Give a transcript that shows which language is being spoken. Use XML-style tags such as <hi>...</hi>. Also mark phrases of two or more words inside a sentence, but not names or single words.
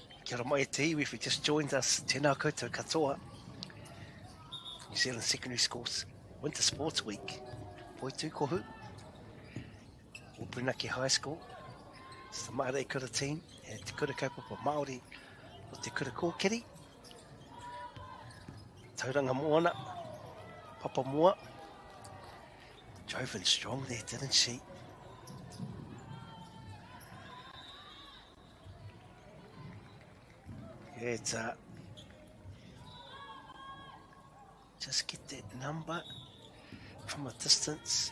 <mi>Kia ora mai te iwi</mi> <en>if you just joined us.</en> <mi>Tēnā koutou katoa.</mi> <en>New Zealand Secondary Schools Winter Sports Week.</en> <mi>Poitu kohu. Uprinaki High School.</mi> <en>It's the Māori kura team.</en> <mi>E te kura kaupapa Māori o te kura kōkiri. Tauranga Moana. Papa Moa.</mi> <en>Drove in strong there, didn't she? Yeah, it's just get that number from a distance.</en>